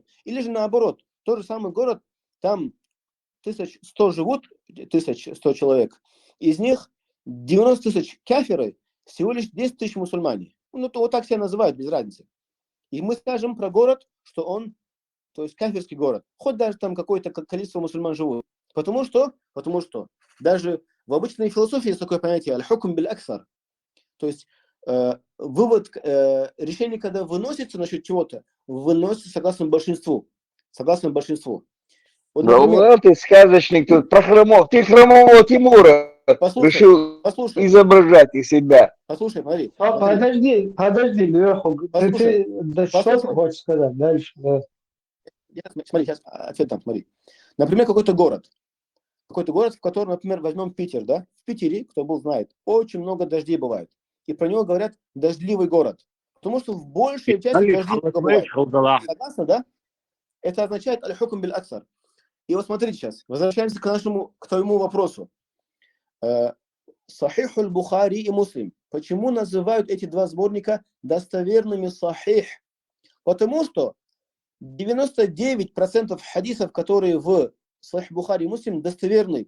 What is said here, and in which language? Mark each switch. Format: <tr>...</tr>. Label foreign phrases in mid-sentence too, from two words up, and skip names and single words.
<ru>Или же наоборот, тот же самый город, там 1100 живут, 1100 человек, из них 90 тысяч кафиры, всего лишь 10 тысяч мусульмане. Ну, то вот так себя называют, без разницы. И мы скажем про город, что он, то есть кафирский город, хоть даже там какое-то количество мусульман живут. Потому что даже в обычной философии есть такое понятие</ru> <ar>الحكم بالأكثر.</ar> <ru>То есть решение, когда выносится насчет чего-то, выносится согласно большинству. Вот, например, ты сказочник тут про ты хромого Тимура решил изображать из себя. Послушай, смотри. Подожди, Леха, ты что ты хочешь сказать дальше? Да. Смотри, сейчас ответ там, смотри. Например, какой-то город, в котором, например, возьмем Питер, да? В Питере, кто был, знает, очень много дождей бывает. И про него говорят дождливый город. Потому что в большей части дождей бывает. Согласны, да? Это означает</ru> <ar>الحكم بالأكثر.</ar> <ru>И вот смотрите сейчас, возвращаемся к твоему вопросу. Сахих аль-Бухари и Муслим. Почему называют эти два сборника достоверными сахих? Потому что 99% хадисов, которые в Сахих Бухари и Муслим, достоверны.</ru>